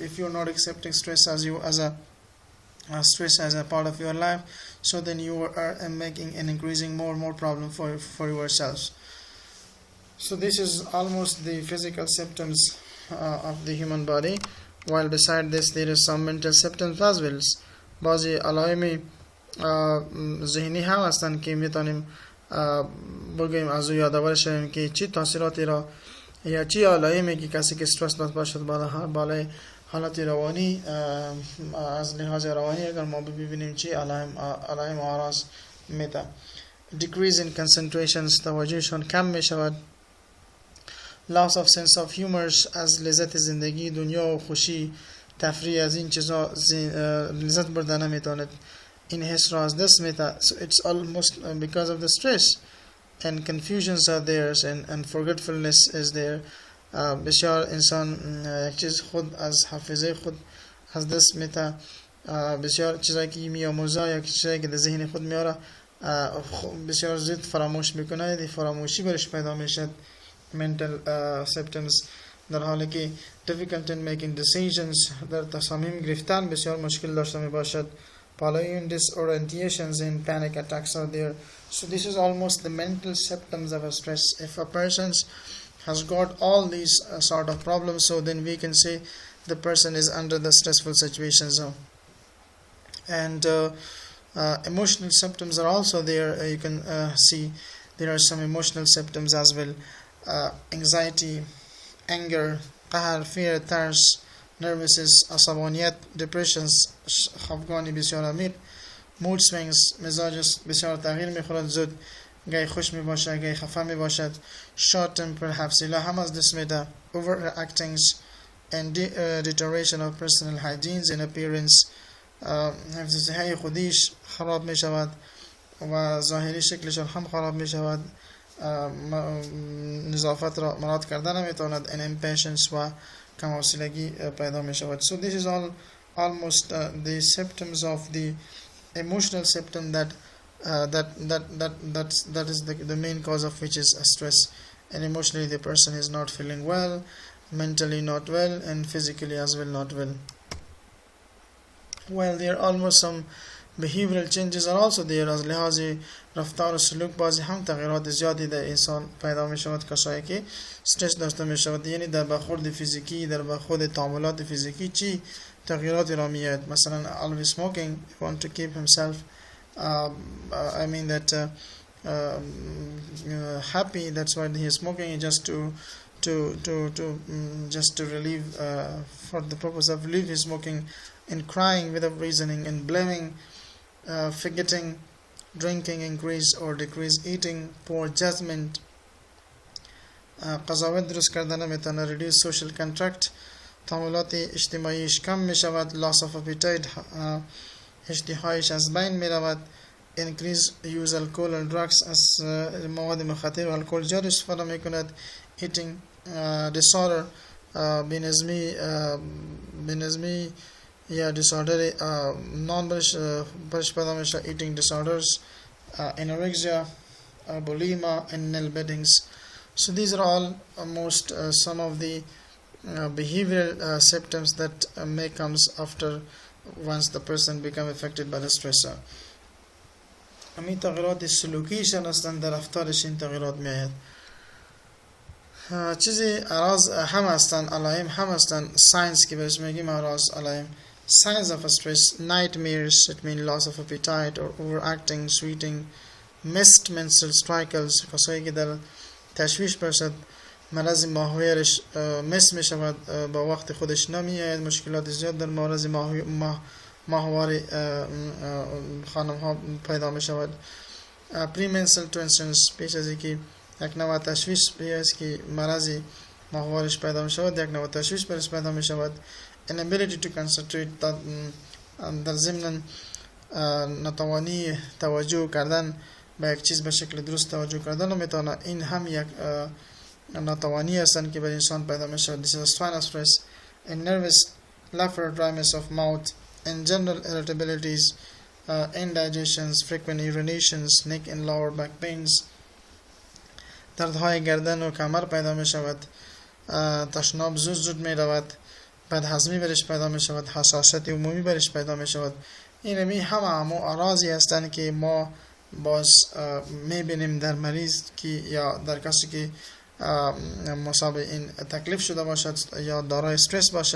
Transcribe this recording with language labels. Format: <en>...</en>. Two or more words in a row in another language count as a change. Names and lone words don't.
<en>If you're not accepting stress as a part of your life, so then you are making and increasing more and more problem for yourselves. So this is almost the physical symptoms of the human body, while beside this there is some mental symptoms as well.</en> <fa>بعضی علائم ذهنی هم هستند که میتونیم بگیم از او یادآور شویم که چی تاثیراتی را یا چی علائمی که کسی که استرس داشته باشد بالای حالت روانی, از لحاظ روانی اگر ما ببینیم چی علائم و اعراض میده.</fa> <en>decrease in concentrations</en> <fa>توجهشون کم می شود.</fa> <en>loss of sense of humors</en> <fa>از لذت زندگی، دنیا و خوشی، تفریح از این چیزا لذت بردن نمیتواند این حس را از دست میده.</fa> <en>So it's almost because of the stress and confusions are there and forgetfulness is there.</en> <fa>بسیار انسان یک چیز خود از حافظه خود از دست میده، بسیار چیزایی که میآموزه یا چیزایی که در ذهن خود میاره بسیار زود فراموش میکنه، دی فراموشی برش پیدا میشد.</fa> <en>mental symptoms</en> <fa>در حالی که</fa> <en>difficult in making decisions</en> <fa>در تصامیم گرفتن بسیار مشکل داشته می باشد.</fa> <en>Following disorientations and panic attacks are there. So this is almost the mental symptoms of a stress. If a person has got all these sort of problems, so then we can say the person is under the stressful situation zone. And emotional symptoms are also there. You can see there are some emotional symptoms as well. Anxiety, anger, قهر, fear, thirst, nervousness,</en> <fa>عصبانیت, depressions, خفگانی بسیار عمیق,</fa> <en>mood swings,</en> <fa>مزاجش بسیار تغییر میخورد زود، گاهی خوش میباشد گاهی خفه میباشد,</fa> <en>short temper,</en> <fa>حوصله هم از دست میده,</fa> <en>overreactings and deterioration of personal hygiene and appearance,</en> <fa>حفظ خودیش خراب میشود و ظاهری شکلش هم خراب میشود، نظافت را مراعات کردن نمیتواند،</fa> <en>and impatience</en> <fa>و کم حوصلگی پیدا می شود.</fa> <en>So this is all almost the symptoms of the emotional symptom that is the main cause of which is stress. And emotionally the person is not feeling well, mentally not well, and physically as well not well. Well, there are almost some behavioral changes are also there.</en> <fa>از لحاظ رفتار و سلوک بعضی هم تغییرات زیادی در انسان پیدا می شود کسایی که استرس داشته می شود. یعنی در برخورد فیزیکی، در برخورد تعاملات فیزیکی چی تغییراتی را میاد.</fa> <en>مثلا always smoking, want to keep himself I mean that happy, that's why he is smoking, just to relieve for the purpose of relieve his smoking, and crying without reasoning, and blaming, forgetting, drinking, increase or decrease eating, poor judgment,</en> <fa>قضاوت درست کردن نمیتونه,</fa> <en>reduce social contract,</en> <fa>تعاملات اجتماعیش کم میشود,</fa> <en>loss of appetite,</en> <fa>اشتهایش از بین میرود,</fa> <en>increase use alcohol and drugs,</en> <fa>از مواد مخدر و الکل زیاد استفاده میکند,</fa> <en>eating disorder,</en> <fa>بینظمی یا</fa> <en>disorder non</en> <fa>برش پیدا میشه,</fa> <en>eating disorders, anorexia, bulimia, and nail beatings. So these are all most some of the behavioral symptoms that may comes after once the person become affected by the stressor.</en> <fa>همین تغییرات سلوکیشان هستند، در رفتارش این تغییرات میآید. چیزی اعراض هم هستند، علائم هم هستند. signs که بهش میگیم اعراض علائم.</fa> <en>signs of stress: nightmares, it means loss of appetite or overacting, sweating, missed menstrual cycles,</en> <fa>کسایی که در تشویش باشد مرض ماهوارش مس می شود، با وقت خودش نمیآید، مشکلات زیاد در مرض ماهواره خانم ها پیدا می شود.</fa> <en>premenstrual tensions،</en> <fa>پیش از اینکه یک نوع تشویش بیاید که مرض ماهوارش پیدا می شود، یک نوع تشویش برش پیدا می شود.</fa> <en>inability to concentrate،</en> <fa>در ضمن نتوانی توجه کردن به یک چیز به شکل درست توجه کردن نمیتونه، این هم یک ناتوانی هستند که بر انسان پیدا می شود.</fa> <en>This is a sign of stress. and nervous laughter, dryness of mouth, and general irritabilities, indigestions, frequent urinations, neck and lower back pains،</en> <fa>دردهای گردن و کمر پیدا می شود، تشناب زود می رود، بدهضمی برش پیدا می شود، حساسیت عمومی برش پیدا می شود. این همه اعراضی هستند که ما باز می بینیم در مریض که یا در کسی که مصاب این تکلیف شده باشد یا دارای استرس باشد.</fa>